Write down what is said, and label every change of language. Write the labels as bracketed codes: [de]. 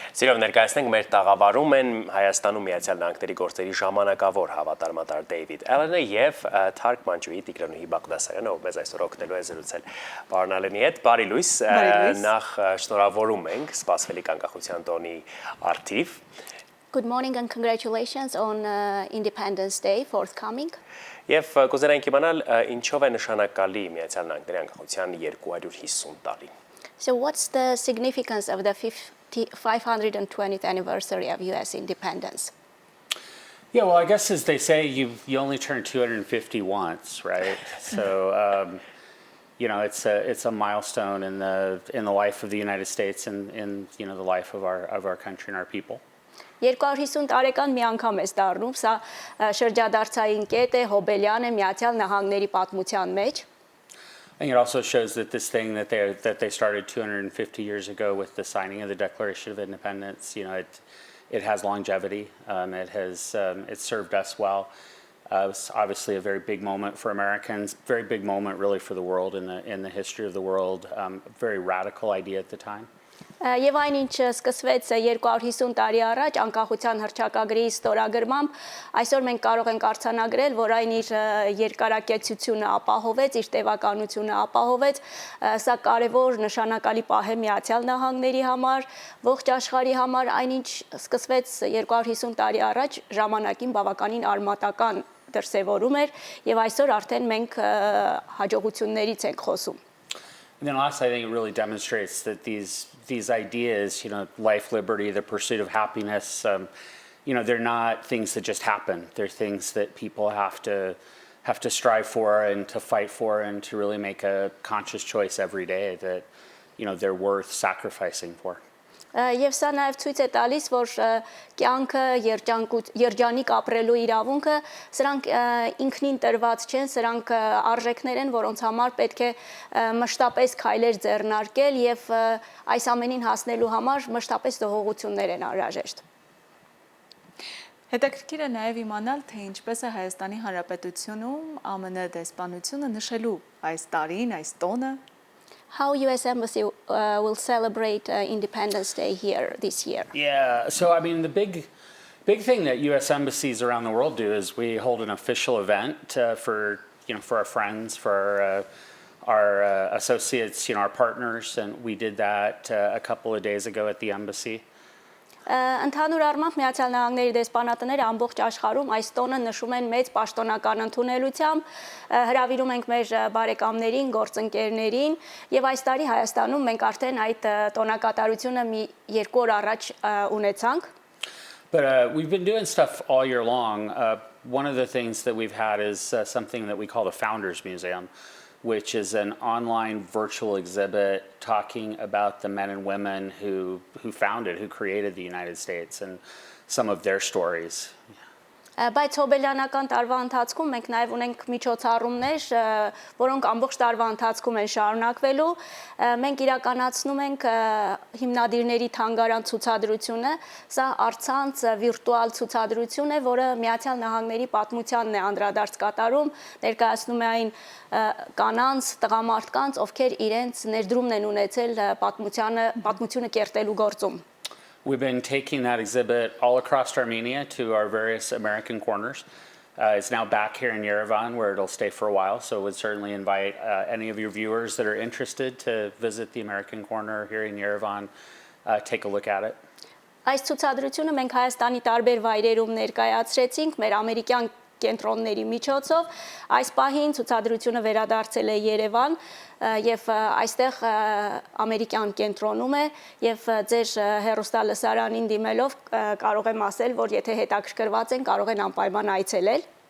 [hy] Սիրով ներկայացնենք մեր տաղավարում են Հայաստանում Միացյալ Նահանգների գործերի ժամանակավոր հավատարմատար Դեյվիդ Ալենը եւ թարգմանչուհի Տիգրանուհի Բաղդասարյանը, ով մեզ այսօր օգնելու է զրուցել պարոն Ալենի հետ։ Բարի լույս, նախ շնորհավորում ենք սպասվելիք անկախության տոնի առթիվ։ [en] Good morning and congratulations on Independence Day forthcoming. [hy] Եվ կուզենայինք իմանալ ինչով է նշանակալի Միացյալ Նահանգների անկախության 250 տարին։ [en] So what's the significance of the 520th anniversary of US independence? Yeah, well, I guess as they say, you only turn 250 once, right? So it's a milestone in the life of the United States and in the life of our country and our people. [hy] 250 տարեկան մի անգամ է դառնում, սա շրջադարձային կետ է, հոբելյան է Միացյալ Նահանգների պատմության մեջ։ [en] I think it also shows that this thing that they started 250 years ago with the signing of the Declaration of Independence, it has longevity. It served us well. It was obviously a very big moment for Americans, very big moment really for the world in the history of the world. A very radical idea at the time. [hy] Եվ այն ինչ սկսվեց 250 տարի առաջ անկախության հռչակագրի ստորագրմամբ, այսօր մենք կարող ենք արձանագրել, որ այն իր երկարակեցությունը ապահովեց, իր տևականությունը ապահովեց, սա կարևոր նշանակալի պահ է Միացյալ Նահանգների համար, ողջ աշխարհի համար, այն ինչ սկսվեց 250 տարի առաջ ժամանակին բավականին արմատական դրսևորում էր եւ այսօր արդեն մենք հաջողություններից ենք խոսում։ [en] And then last, I think it really demonstrates that these ideas, life, liberty, the pursuit of happiness, they're not things that just happen. They're things that people have to strive for and to fight for and to really make a conscious choice every day that, they're worth sacrificing for. [hy] Եվ սա նաև ցույց է տալիս, որ կյանքը, երջանիկ ապրելու իրավունքը, սրանք ինքնին տրված չեն, սրանք արժեքներ են, որոնց համար պետք է մշտապես քայլեր ձեռնարկել եւ այս ամենին հասնելու համար մշտապես դողողություններ են անհրաժեշտ։ Հետաքրքիր է նաև իմանալ, թե ինչպես է Հայաստանի Հանրապետությունում ԱՄՆ դեսպանությունը նշելու այս տարին, այս տոնը։ [en] How US Embassy will celebrate Independence Day here this year? Yeah, so I mean the big thing that US embassies around the world do is we hold an official event for our friends, for our associates, our partners, and we did that a couple of days ago at the embassy. [hy] Ընդհանուր առմամբ Միացյալ Նահանգների դեսպանատները ամբողջ աշխարհում այս տոնը նշում են մեծ պաշտոնական ընդունելությամբ, հրավիրում ենք մեր բարեկամներին, գործընկերներին եւ այս տարի Հայաստանում մենք արդեն այդ տոնակատարությունը մի 2 օր առաջ ունեցանք։ [en] But we've been doing stuff all year long. One of the things that we've had is something that we call the Founders Museum, which is an online virtual exhibit talking about the men and women who created the United States and some of their stories. [hy] Բայց հոբելյանական տարվա ընթացքում մենք նաև ունենք միջոցառումներ, որոնք ամբողջ տարվա ընթացքում են շարունակվելու։ Մենք իրականացնում ենք հիմնադիրների թանգարան ցուցադրությունը, սա առցանց վիրտուալ ցուցադրություն է, որը Միացյալ Նահանգների պատմությանն է անդրադարձ կատարում, ներկայացնում է այն կանանց, տղամարդկանց, ովքեր իրենց ներդրումն են ունեցել պատմությունը կերտելու գործում։ [en] We've been taking that exhibit all across Armenia to our various American corners. It's now back here in Yerevan where it'll stay for a while, so would certainly invite any of your viewers that are interested to visit the American corner here in Yerevan, take a look at it. [hy] Այս ցուցադրությունը մենք Հայաստանի տարբեր վայրերում ներկայացրեցինք, մեր ամերիկյան կենտրոնների միջոցով։ Այս պահին ցուցադրությունը վերադարձել է Երևան եւ այստեղ ամերիկյան կենտրոնում է եւ ձեր հեռուստալսարանին դիմելով կարող եմ ասել, որ եթե հետաքրքրված են, կարող են անպայման այցելել։